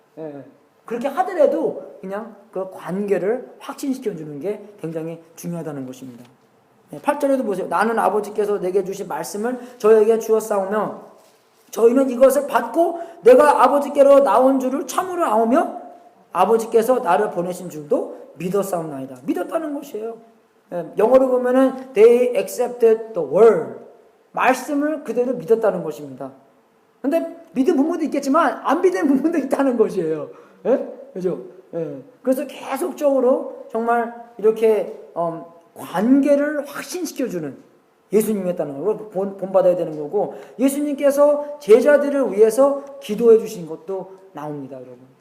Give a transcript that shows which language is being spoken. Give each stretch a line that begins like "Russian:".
Korean: 예, 그렇게 하더라도 그냥 그 관계를 확신시켜 주는 게 굉장히 중요하다는 것입니다. 8절에도 보세요. 나는 아버지께서 내게 주신 말씀을 저에게 주었사오며 저희는 이것을 받고 내가 아버지께로 나온 줄을 참으로 아오며 아버지께서 나를 보내신 줄도 믿었사옵나이다. 믿었다는 것이에요. 영어로 보면은
English: they accepted the word.
Korean: 말씀을 그대로 믿었다는 것입니다. 근데 믿은 부분도 있겠지만 안 믿는 부분도 있다는 것이에요. 그죠? 그래서 계속적으로 정말 이렇게 관계를 확신시켜주는 예수님이었다는 걸 본받아야 되는 거고, 예수님께서 제자들을 위해서 기도해 주신 것도 나옵니다, 여러분.